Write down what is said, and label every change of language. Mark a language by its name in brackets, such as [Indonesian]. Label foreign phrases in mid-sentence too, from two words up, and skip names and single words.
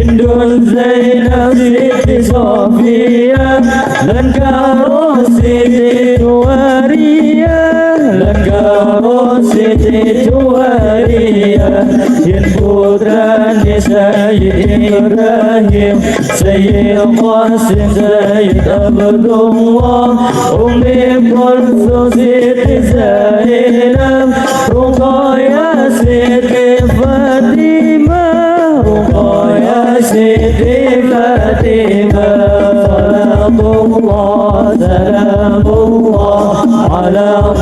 [Javanese] Kun Zainab Siti Sofia dan karo Siti Juwaria dan karo Siti Juwaria yen putrane Sayyid Ibrahim Sayyid Qasim Sayyid Abdullah Umi Kulthum Siti Zainab Ruqayyah Siti Fatimah Ruqayyah Siti Fatimah [Arabic] Salatullah Salamullah ala